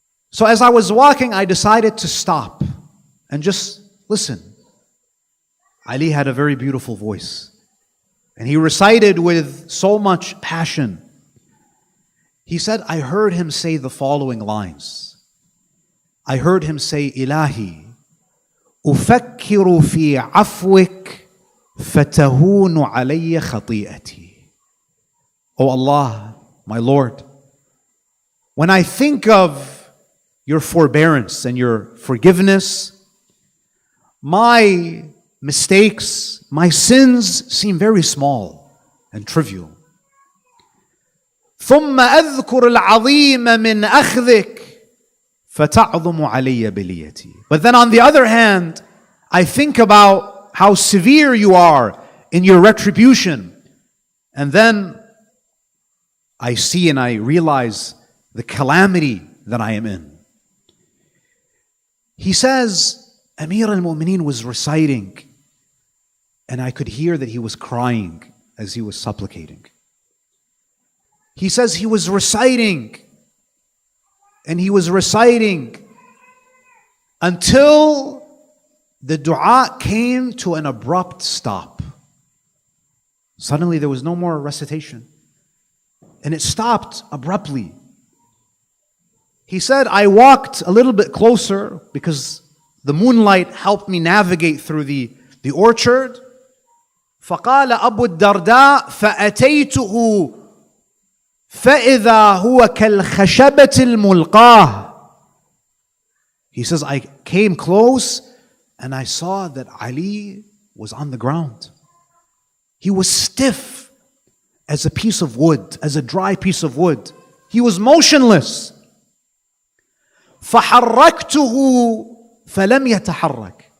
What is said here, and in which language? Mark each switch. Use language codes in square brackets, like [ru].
[en] So as I was walking, I decided to stop and just listen. Ali had a very beautiful voice, and he recited with so much passion. He said, I heard him say the following lines. I heard him say, [ar] Ilahi, أفكر في عفوك فتهون علي خطيئتي. [en] Oh Allah, my Lord, when I think of your forbearance and your forgiveness, my mistakes, my sins seem very small and trivial. [ar] ثم أذكر العظيم من أخذك فتعظم علي بليتي. [en] But then on the other hand, I think about how severe you are in your retribution. And then I see and I realize the calamity that I am in. He says, Amir al-Mu'mineen was reciting, and I could hear that he was crying as he was supplicating. He says he was reciting, and he was reciting until the dua came to an abrupt stop. Suddenly there was no more recitation, and it stopped abruptly. He said, I walked a little bit closer because the moonlight helped me navigate through the orchard. [ar] فقال أبو الدرداء فأتيته فإذا هو كالخشبة الملقاة. [en] He says, I came close and I saw that Ali was on the ground. He was stiff as a piece of wood, as a dry piece of wood. He was motionless. [ar] فحركته فلم يتحرك.